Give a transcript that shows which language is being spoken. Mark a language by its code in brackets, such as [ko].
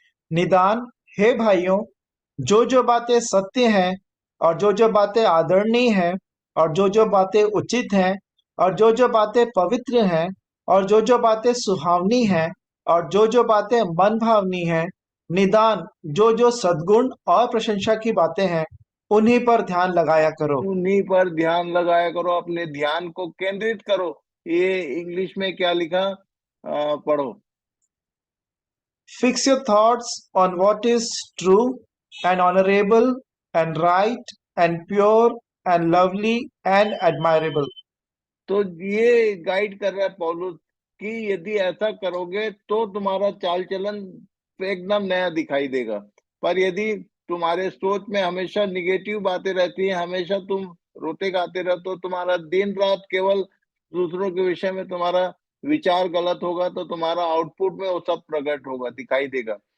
[hi] निदान, हे भाइयों, जो जो बातें सत्य हैं, और जो जो बातें आदरणीय हैं, और जो जो बातें उचित हैं, और जो जो बातें पवित्र हैं, और जो जो बातें सुहावनी हैं, और जो जो बातें मन भावनी हैं, निदान जो जो सद्गुण और प्रशंसा की बातें हैं, उन्हीं पर ध्यान लगाया करो। उन्हीं पर ध्यान लगाया करो, अपने ध्यान को केंद्रित करो। ये इंग्लिश में क्या लिखा, पढ़ो। [en] Fix your thoughts on what is true and honorable and right and pure and lovely and admirable. [hi] तो ये गाइड कर रहा है पौलुस कि यदि ऐसा करोगे तो तुम्हारा चाल चलन एकदम नया दिखाई देगा। पर यदि तुम्हारे सोच में हमेशा निगेटिव बातें रहती हैं, हमेशा तुम रोते गाते रहते हो, तुम्हारा दिन रात केवल दूसरों के विषय में तुम्हारा विचार गलत होगा, तो तुम्हारा आउटपुट में वो सब प्रकट होगा, दिखाई देगा।